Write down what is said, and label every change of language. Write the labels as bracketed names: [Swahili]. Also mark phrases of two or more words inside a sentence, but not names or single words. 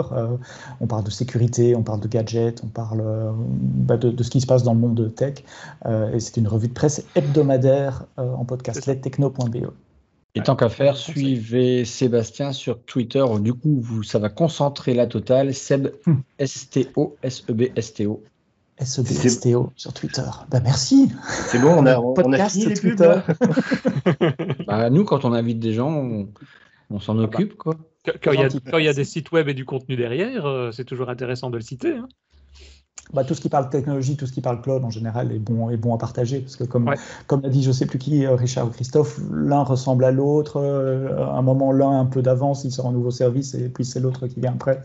[French] On parle de sécurité, on parle de gadgets, on parle de ce qui se passe dans le monde de tech. Et c'est une revue de presse hebdomadaire en podcast, lestechno.be. Et tant qu'à faire, suivez Sébastien sur Twitter. Du coup, ça va concentrer la totale. Seb, S-T-O, S-E-B-S-T-O. S-E-B-S-T-O sur Twitter. Ben merci. C'est bon, on a fini les Twitter. Nous, quand on invite des gens, on s'en occupe, quoi. Quand il y a des sites web et du contenu derrière, c'est toujours intéressant de le citer. Hein. Tout ce qui parle technologie, tout ce qui parle cloud en général est bon à partager, parce que comme l'a dit je ne sais plus qui, Richard ou Christophe, l'un ressemble à l'autre, à un moment l'un a un peu d'avance, il sort un nouveau service et puis c'est l'autre qui vient après.